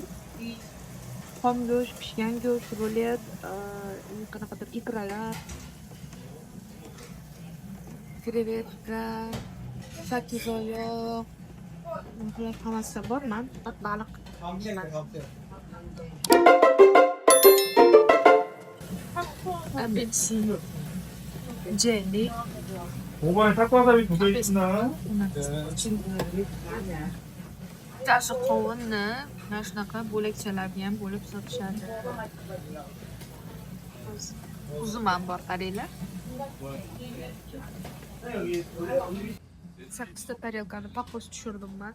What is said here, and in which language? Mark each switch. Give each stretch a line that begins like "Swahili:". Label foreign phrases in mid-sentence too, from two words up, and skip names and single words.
Uzbek: Xom go'sht, pishgan go'sht, rulet, qanaqadir ikralar, krevetka, sakkizoyoq, bular hammasi bor. Men faqat baliq apelsin, jelly,
Japanese: 5 番タコワサビ届いてな。
Uzbek: bittasi qovunni mana shunaqa bo'lakchalarni ham bo'lib sotishadi. Uzum ham bor, qaranglar. 8 ta tarelkani paqos tushirdim men.